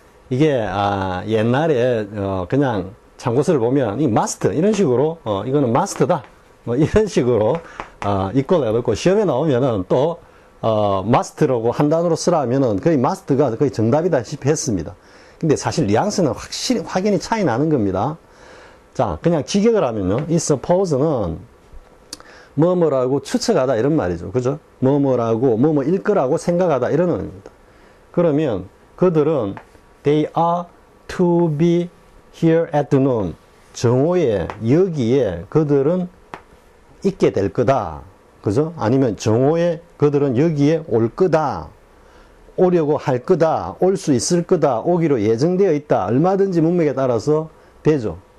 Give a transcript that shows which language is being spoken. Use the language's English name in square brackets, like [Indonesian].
[Korean] 이게 옛날에 그냥 참고서를 보면 이 must 이런 식으로 이거는 must다 뭐 이런 식으로 이꼴 해놓고 시험에 나오면은 또 must라고 한 단어로 쓰라면은 거의 must가 거의 정답이다시피 했습니다. 근데 사실 뉘앙스는 확연히 차이 나는 겁니다. 자, 그냥 직역을 하면요, 이 suppose는 뭐뭐라고 추측하다 이런 말이죠, 그죠? 뭐뭐라고 뭐뭐일 거라고 생각하다 이런 의미입니다. 그러면 그들은 [English] they are to be here at noon. [Korean] 정오에, 여기에 그들은 있게 될 거다. 그죠? 아니면 정오에 그들은 여기에 올 거다. 오려고 할 거다. 올 수 있을 거다. 오기로 예정되어 있다. 얼마든지 문맥에 따라서 되죠.